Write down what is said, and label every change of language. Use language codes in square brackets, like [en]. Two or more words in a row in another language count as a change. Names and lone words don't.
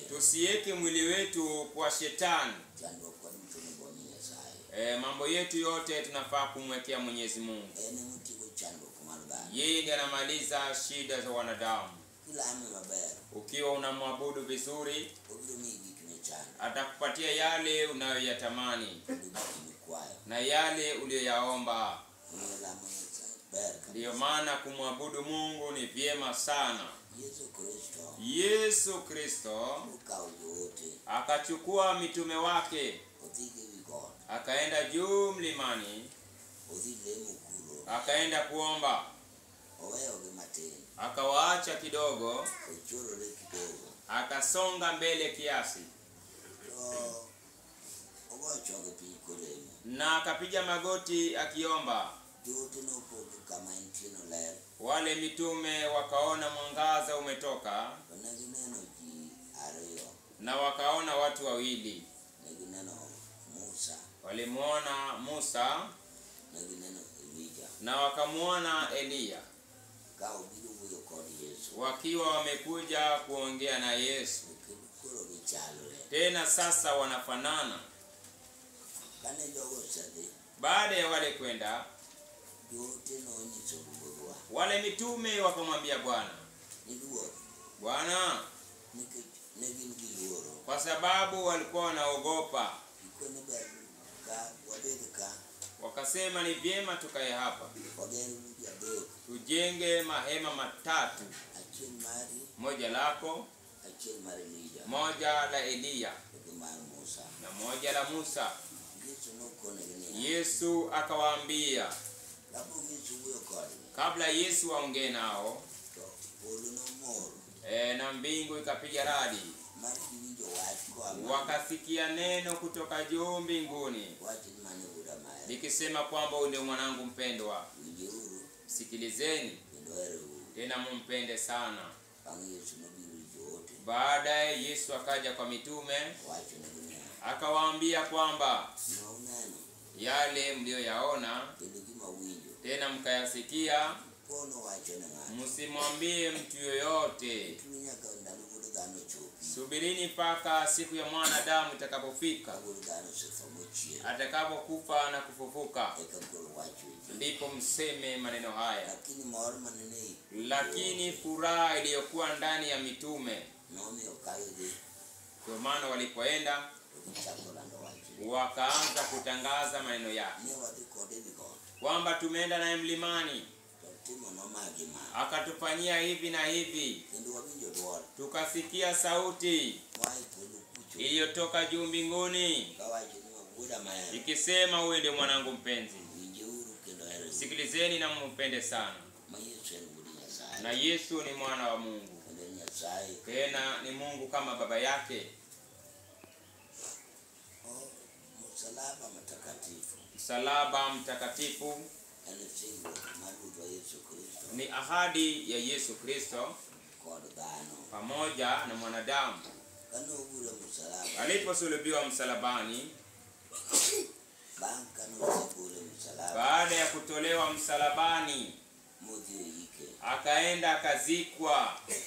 [sw] tusiweke mwili wetu kwa shetani. [luo] chando kwa mtu ni boni ya sai [sw] Mambo yetu yote tunafaa kumwekea Mwenyezi Mungu. [luo] ene mutiko chando kumarudani [sw] Yeye ndiye anamaliza shida za wanadamu. kila ame mabaya Ukiwa unamwabudu vizuri, [luo] obiro migi kine chando [sw] atakupatia yale unayoyatamani [luo] ndugu kwayo [sw] na yale uliyoyaomba. la mwenye berka Ndiyo maana kumwabudu Mungu ni vyema sana. Yesu Kristo Yesu Kristo yote akachukua mitume wake [luo] otige wigot [sw] akaenda juu mlimani, [luo] odile mukuro [sw] akaenda kuomba, [luo] oweyo gemateni [sw] akawaacha kidogo, [luo] ochorore kidogo [sw] akasonga mbele kiasi [luo] to ogochoge piny kolemo [sw] na akapiga magoti akiomba. [luo] jote nopogo kama intino ler [sw] Wale mitume wakaona mwangaza umetoka [luo] onegineno ji ariyo [sw] na wakaona watu wawili. [luo] negineno Musa [sw] Walimuona Musa [luo] negineno Elija [sw] na wakamuona Eliya [luo] ka obiro wuoyo kod Yesu [sw] wakiwa wamekuja kuongea na Yesu. [luo] koro gichalore [sw] Tena sasa wanafanana. [luo] kane jogo osedhi [sw] Baada ya wale kwenda, [luo] jote nonyiso ruodhwa [sw] wale mitume wakamwambia Bwana, [luo] ni ruoth [sw] Bwana, [luo] nikech ne gin gi luoro [sw] kwa sababu walikuwa wanaogopa, [luo] ikone ber ka wabed ka [sw] wakasema ni vyema tukae hapa, [luo] wager udi adek [sw] tujenge mahema matatu, [luo] achiel mari [sw] moja lako, [luo] achiel mar Elija [sw] moja la Eliya [luo] kod mar Musa [sw] na moja la Musa. [luo] Yesu nokonegi niya [sw] Yesu akawaambia, [luo] kapok Yesu wuoyo kodgi [sw] kabla Yesu aongee nao, [luo] to polo nomor [sw] na mbingu ikapiga radi, [luo] mar giwinjo wach koa [sw] wakasikia neno kutoka juu mbinguni [luo] wach ni mane wuoda maher [sw] likisema kwamba huyu ndio mwanangu mpendwa, [luo] winjeuru [sw] sikilizeni [luo] kendo hereuru [sw] tena mumpende sana. [luo] bang' Yesu nobiro jote [sw] Baadaye Yesu akaja kwa mitume [luo] wachonegi niya [sw] akawaambia kwamba [luo] nouneno [sw] yale mlioyaona [luo] kendo gima winjo [sw] tena mkayasikia, [luo] kono wachone ng'ato [sw] msimwambie mtu yoyote. [luo] tuni nyaka ndalo wuod dhano chopi [sw] Subirini mpaka siku ya mwanadamu [luo] ka [sw] itakapofika, [luo] wuod dhano osetho mochier [sw] atakapokufa na kufufuka, [luo] eka koro wach weche [sw] ndipo mseme maneno haya. [luo] lakini mor manene [sw] Lakini furaha iliyokuwa ndani ya mitume, [luo] nomiyo kagidhi [sw] kwa maana walipoenda [luo] to gichako lando wach [sw] wakaanza kutangaza maneno yake [luo] ne wadhi kode wi got [sw] kwamba tumeenda naye mlimani, [luo] to timo nomagi ma [sw] akatufanyia hivi na hivi, [luo] kendo wawinjo dwol [sw] tukasikia sauti [luo] wae polo kucho [sw] iliyotoka juu mbinguni [luo] kawacho ni wuoda maher [sw] ikisema, huyu ndiye mwanangu mpenzi, [luo] winjeuru kendo hereuru [sw] sikilizeni na mumpende sana. [luo] ma Yesu en wuod Nyasaye [sw] Na Yesu ni mwana wa Mungu, [luo] kendo en Nyasaye [sw] tena ni Mungu kama baba yake. msalaba matakatifu Msalaba mtakatifu [luo] en singruok mar Ruodhwa Yesu Kristo [sw] ni ahadi ya Yesu Kristo pamoja na mwanadamu. Aliposulubiwa msalabani, baada ya kutolewa msalabani, akaenda akazikwa.